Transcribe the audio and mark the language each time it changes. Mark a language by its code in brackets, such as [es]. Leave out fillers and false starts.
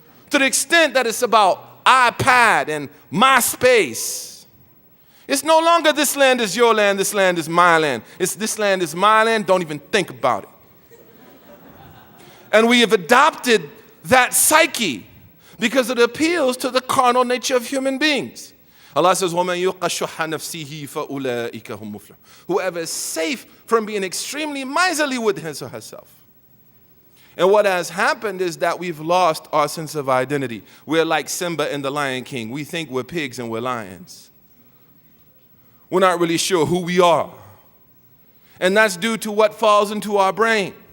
[en] To the extent that it's about iPad and MySpace. It's no longer this land is your land, this land is my land. It's this land is my land, don't even think about it. And we have adopted that psyche because it appeals to the carnal nature of human beings. Allah says, [ar] وَمَنْ يُوقَ شُحَّ نَفْسِهِ فَأُولَٰئِكَ هُمْ مُفْلِحُونَ. [en] Whoever is safe from being extremely miserly with his or herself. And what has happened is that we've lost our sense of identity. We're like Simba and the Lion King. We think we're pigs and we're lions. We're not really sure who we are. And that's due to what falls into our brain.